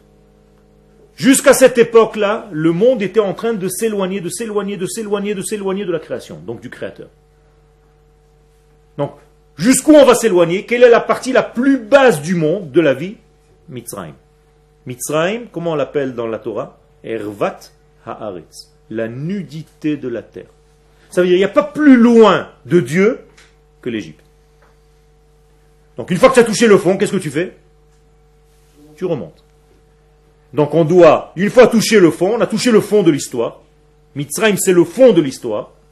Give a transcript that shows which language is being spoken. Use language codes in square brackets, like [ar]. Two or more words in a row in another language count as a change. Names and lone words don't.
[fr] Jusqu'à cette époque-là, le monde était en train de s'éloigner, de s'éloigner, de s'éloigner, de s'éloigner de la création, donc du Créateur. Donc, jusqu'où on va s'éloigner? Quelle est la partie la plus basse du monde, de la vie? Mitzrayim. Mitzrayim, comment on l'appelle dans la Torah? [he] ערות הארץ. [fr] La nudité de la terre. Ça veut dire qu'il n'y a pas plus loin de Dieu que l'Égypte. Donc une fois que tu as touché le fond, qu'est-ce que tu fais? Tu remontes. Donc on doit, une fois touché le fond, on a touché le fond de l'histoire. Mitzrayim, c'est le fond de l'histoire.